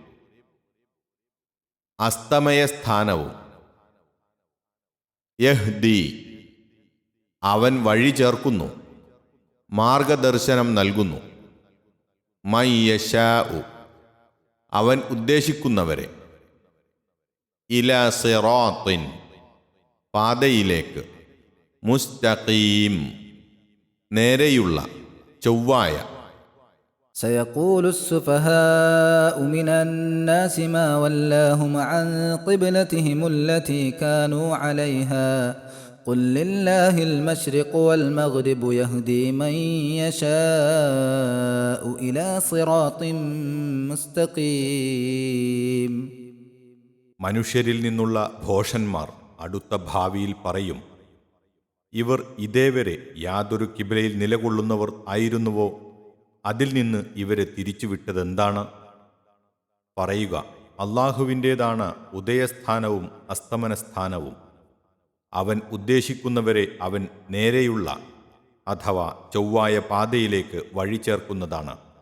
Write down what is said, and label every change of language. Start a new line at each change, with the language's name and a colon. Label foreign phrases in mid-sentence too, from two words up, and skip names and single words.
Malayalam: അസ്തമയസ്ഥാനവും, യഹ്ദി അവൻ വഴി ചേർക്കുന്നു, മാർഗദർശനം നൽകുന്നു, മയ്യശാഉ അവൻ ഉദ്ദേശിക്കുന്നവരെ,
Arabic: إلى صراط
Malayalam: പാതയിലേക്ക്, മുസ്തഖീം നേരെയുള്ള ചൊവ്വായ.
Arabic: سيقول السفهاء من الناس ما ولاهم عن قبلتهم التي كانوا عليها قل لله المشرق والمغرب يهدي من يشاء إلى صراط مستقيم.
Malayalam: മനുഷ്യരിൽ നിന്നുള്ള ഭോഷന്മാർ അടുത്ത ഭാവിയിൽ പറയും, ഇവർ ഇതേവരെ യാതൊരു കിബിലയിൽ നിലകൊള്ളുന്നവർ ആയിരുന്നുവോ, അതിൽ നിന്ന് ഇവരെ തിരിച്ചുവിട്ടതെന്താണ്? പറയുക, അല്ലാഹുവിൻ്റേതാണ് ഉദയസ്ഥാനവും അസ്തമനസ്ഥാനവും, അവൻ ഉദ്ദേശിക്കുന്നവരെ അവൻ നേരെയുള്ള അഥവാ ചൊവ്വായ പാതയിലേക്ക് വഴി ചേർക്കുന്നതാണ്.